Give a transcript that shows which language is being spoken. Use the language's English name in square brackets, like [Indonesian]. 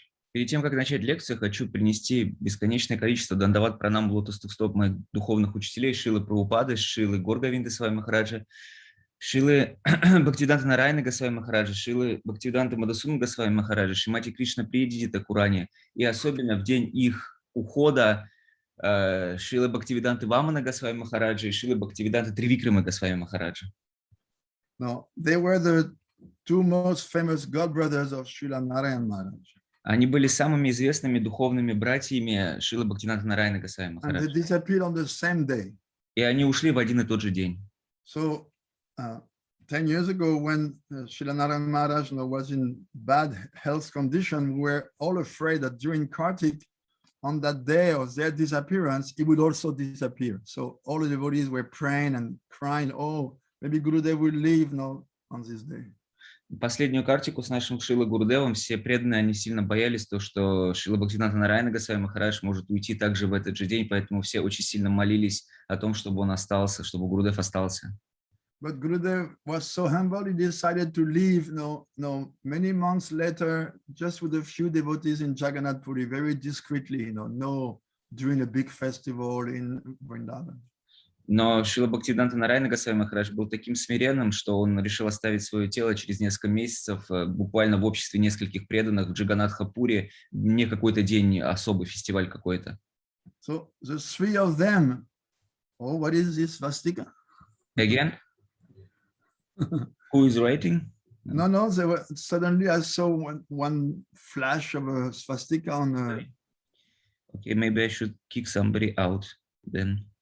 [Russian] Перед тем, как начать лекцию, хочу принести бесконечное количество дандават пранам в лотосных стоп моих духовных учителей Шрилы Прабхупады, Шрилы Горгавинды Махараджа, Шрилы Бхактиведанты Нараяны Госвами Махараджа, Шрилы Бхактиведанты Мадхусудана Госвами Махараджа, Шримати Кришна Приya Тхакурани, и особенно в день их ухода Шрилы Бхактиведанты Ваманы Госвами Махараджа и Шрилы Бхактиведанты Тривикрамы Госвами Махараджа. [English] No, they were the two most famous godbrothers of Srila Narayan Maharaj. [Russian] Они были самыми известными духовными братьями Шрилы Бхактиведанты Нараяны Госвами [English] And they [Russian] Махараджа. [English] disappeared on the same day. [Russian] И они ушли в один и тот же день. [English] So 10 years ago, when Srila Narayan Maharaj was in bad health condition, we were all afraid that during Kartik, on that day of their disappearance, he would also disappear. So all the devotees were praying and crying, oh, maybe Gurudev will leave on this day. [Russian] Последнюю картику с нашим Шрилой Гурудевом все преданные, они сильно боялись, что Шрила Бхактиведанта Нараяна Госвами Махарадж может уйти также в этот же день, поэтому все очень сильно молились о том, чтобы он остался, чтобы Гурудев остался. [English] But Gurudev was so humble, he decided to leave many months later, just with a few devotees in Jagannath Puri, very discreetly, during a big festival in Vrindavan. [Russian] Но Шрила Бхактиведанта Нараяна Госвами Махарадж был таким смиренным, что он решил оставить свое тело через несколько месяцев, буквально в обществе нескольких преданных в Джаганнатха-Пури, не какой-то день, особый фестиваль какой-то. [English] So the three of them, oh, what is this swastika? Again? Who is writing? No, they were, suddenly I saw one flash of a swastika on a... Okay, maybe I should kick somebody out then.